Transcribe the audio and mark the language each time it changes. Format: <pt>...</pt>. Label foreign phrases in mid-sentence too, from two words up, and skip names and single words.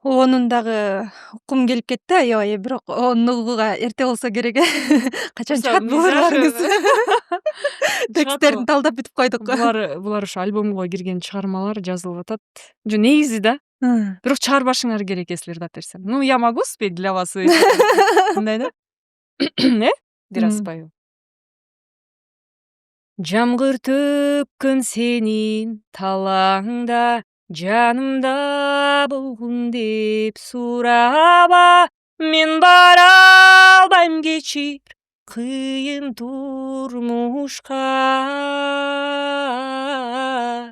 <ky>Онун дагы уккум келип кетти аябай, бирок онун угууга эрте болсо керек. Качан чыгат буларыңыз? Тексттерин талдап бүтүп койдук. Булар ушу альбомго кирген чыгармалар жазылып атат. Жо негизи да. Бирок чыгарбашыңар керек, если да десем.</ky> <ru>Ну, я могу спеть для вас.</ru> <ky>Мындай да. Бир аз спою. Жамгыр төккөн сенин талаңда, жанымда болгун деп сураба, мен бара албайм кечир кыйын турмушка.</ky>